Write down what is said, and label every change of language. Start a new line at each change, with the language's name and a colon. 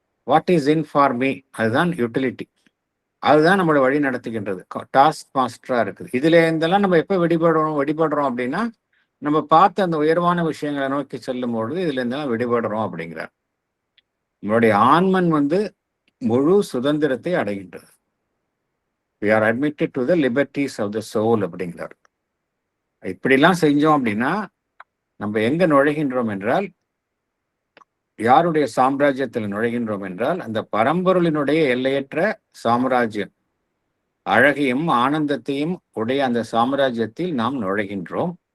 English: what is in for me,
Tamil: அதுதான் utility. அதுதான் நம்மளோட வழி நடத்துகின்றது. டாஸ்க் மாஸ்டரா இருக்குது. இதுல இருந்தெல்லாம் நம்ம எப்போ வெடிபடுறோம் அப்படின்னா நம்ம பார்த்து அந்த உயர்வான விஷயங்களை நோக்கி செல்லும் பொழுது இதுல இருந்தெல்லாம் விடுபடுறோம் அப்படிங்கிறார். நம்மளுடைய ஆன்மன் வந்து முழு சுதந்திரத்தை அடைகின்றது.
English: We are admitted to the liberties of the soul அப்படிங்கிறார்.
Tamil: இப்படிலாம் செஞ்சோம் அப்படின்னா நம்ம எங்க நுழைகின்றோம் என்றால், யாருடைய சாம்ராஜ்யத்தில் நுழைகின்றோம் என்றால், அந்த பரம்பொருளினுடைய எல்லையற்ற சாம்ராஜ்யம், அழகையும் ஆனந்தத்தையும் உடைய அந்த சாம்ராஜ்யத்தில் நாம் நுழைகின்றோம்.